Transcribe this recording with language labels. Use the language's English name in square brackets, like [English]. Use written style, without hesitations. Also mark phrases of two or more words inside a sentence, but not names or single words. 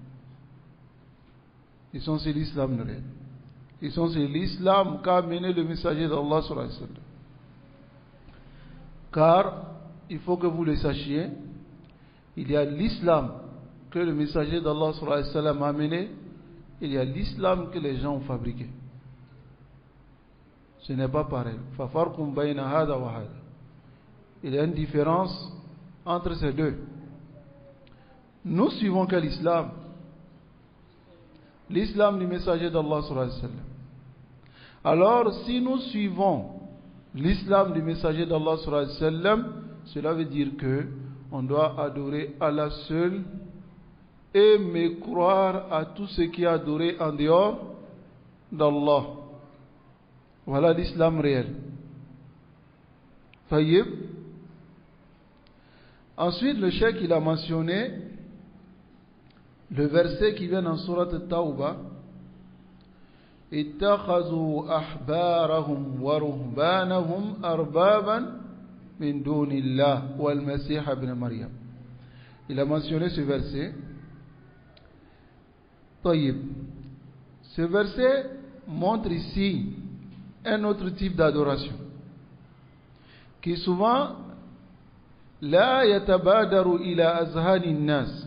[French] Ils sont sur l'islam réel. Ils sont sur l'islam qu'a amené le messager d'Allah [Arabic] صلى الله عليه وسلم. [French] Car, il faut que vous le sachiez, il y a l'islam que le messager d'Allah [Arabic] صلى الله عليه وسلم [French] a amené, il y a l'islam que les gens ont fabriqué. Ce n'est pas pareil. [Arabic] ففرقوا بين هذا وهذا. [French] Il y a une différence entre ces deux. Nous suivons quel islam? L'islam du messager d'Allah [Arabic] صلى الله عليه وسلم. [French] Alors, si nous suivons l'islam du messager d'Allah [Arabic] صلى الله عليه وسلم, [French] cela veut dire que on doit adorer Allah seul et me croire à tout ce qui est adoré en dehors d'Allah. Voilà l'islam réel. Tayyib. Ensuite, le cheikh il a mentionné le verset qui vient dans Surat At-Tawbah. [Arabic] اتخذوا أحبارهم ورهبانهم أربابا من دون الله والمسيح ابن مريم. [French] Il a mentionné ce verset. Tayyib. Ce verset montre ici un autre type d'adoration qui souvent [Arabic] لا يتبادر إلى أذهان الناس.